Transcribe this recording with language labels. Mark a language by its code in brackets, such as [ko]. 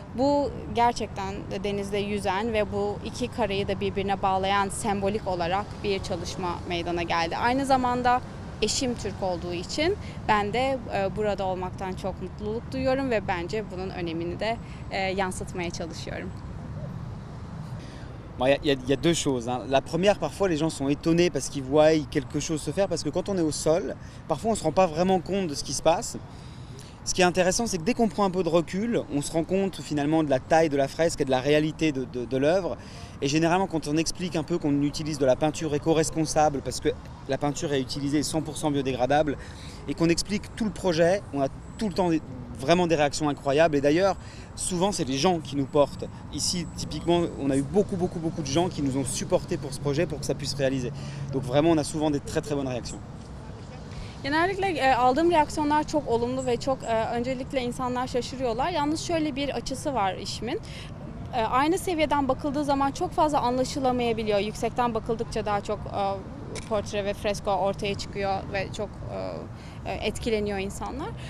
[tr] Bu gerçekten denizde yüzen ve bu iki karayı da birbirine bağlayan sembolik olarak bir çalışma meydana geldi. Aynı zamanda eşim Türk olduğu için ben de burada olmaktan çok mutluluk duyuyorum ve bence bunun önemini de yansıtmaya çalışıyorum. [fr] Bon, il y a deux choses. La première, parfois les gens sont étonnés parce qu'ils voient quelque chose se faire, parce que quand on est au sol, parfois on ne se rend pas vraiment compte de ce qui se passe. Ce qui est intéressant, c'est que dès qu'on prend un peu de recul, on se rend compte finalement de la taille de la fresque et de la réalité de l'œuvre. Et généralement, quand on explique un peu qu'on utilise de la peinture éco-responsable, parce que la peinture est utilisée 100% biodégradable, et qu'on explique tout le projet, on a tout le temps vraiment des réactions incroyables. Et d'ailleurs, souvent, c'est les gens qui nous portent. Ici, typiquement, on a eu beaucoup de gens qui nous ont supportés pour ce projet, pour que ça puisse se réaliser. Donc vraiment, on a souvent des très très bonnes réactions. [tr] Genellikle aldığım reaksiyonlar çok olumlu ve çok öncelikle insanlar şaşırıyorlar. Yalnız şöyle bir açısı var işimin. Aynı seviyeden bakıldığı zaman çok fazla anlaşılamayabiliyor. Yüksekten bakıldıkça daha çok portre ve fresko ortaya çıkıyor ve çok etkileniyor insanlar.